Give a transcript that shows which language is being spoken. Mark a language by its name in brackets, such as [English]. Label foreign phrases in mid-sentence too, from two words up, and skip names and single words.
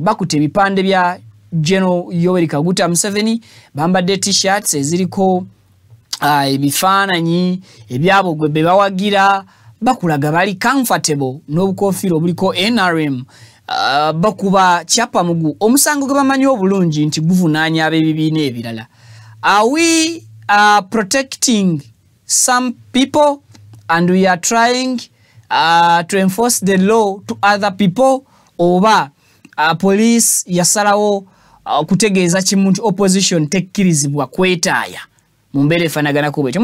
[Ganda] Bakutte ebipande bya General Yoweri Kaguta Museveni bambadde t-shirts eziriko ebifaananyi ebyabo gwe be bawagira bakulaga bali comfortable n'obukofiira obuliko NRM. Bakuba kyapa mugu omusango gwe bamanyi obulungi nti guvunaanya ab'ebibiina ebirala. [English] Are we protecting some people and we are trying to enforce the law to other people? [Ganda] Oba police yasalawo kutegeeza kimu nti opposition tekkirizibwa kwetaaya mu mbeera efaanaganako bwetyo.